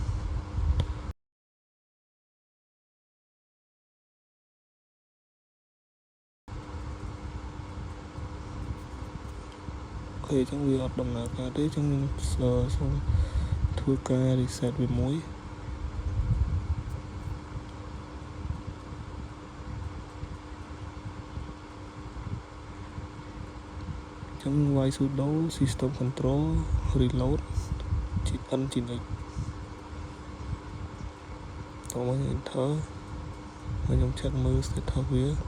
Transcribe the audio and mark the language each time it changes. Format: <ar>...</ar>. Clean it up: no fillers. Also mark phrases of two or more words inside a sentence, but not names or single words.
<km>អូខេអញ្ចឹងវាអត់ដំណើរការទេអញ្ចឹងខ្ញុំសូមធ្វើការ reset វាមួយ អញ្ចឹងវាយ</km> <en>sudo system control reload Nginx</en> <km>តោះមក enter ហើយខ្ញុំ check មើល status វា</km>